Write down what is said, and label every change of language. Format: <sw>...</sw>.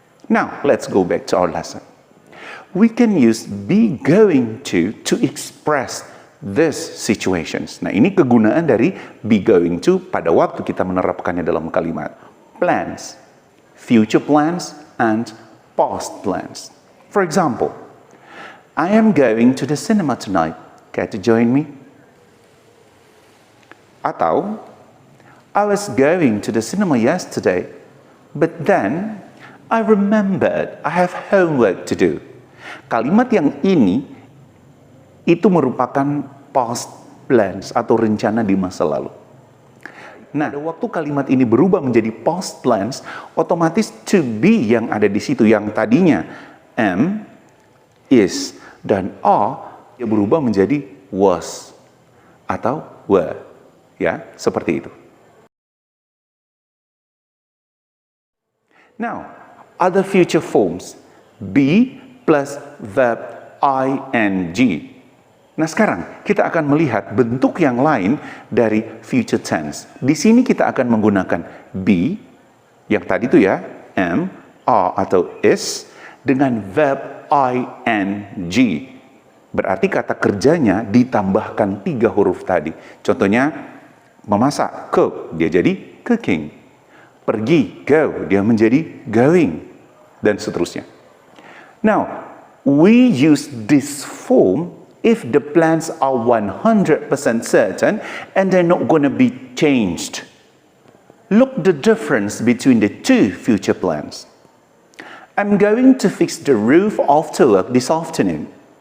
<en>Now, let's go back to our lesson. We can use be going to express these situations.</en> <id>Nah, ini kegunaan dari be going to pada waktu kita menerapkannya dalam kalimat.</id> <en>Plans, future plans, and past plans. For example, I am going to the cinema tonight. Care to join me?</en> <id>Atau,</id> <en>I was going to the cinema yesterday, but then I remembered I have homework to do.</en> <id>Kalimat yang ini itu merupakan past plans atau rencana di masa lalu. Nah, pada waktu kalimat ini berubah menjadi past plans, otomatis to be yang ada di situ yang tadinya am, is, dan are ya berubah menjadi was atau were. Ya, seperti itu.</id> <en>Now, other future forms be plus verb ing.</en> <id>Nah, sekarang kita akan melihat bentuk yang lain dari future tense. Di sini kita akan menggunakan be, yang tadi itu ya, am, are, atau is, dengan verb ing. Berarti kata kerjanya ditambahkan 3 huruf tadi. Contohnya, memasak, cook, dia jadi cooking. Pergi, go, dia menjadi going. Dan seterusnya.</id> <en>Now, we use this form if the plans are 100% certain and they're not going to be changed. Look the difference between the two future plans. I'm going to fix the roof after work this afternoon.</en>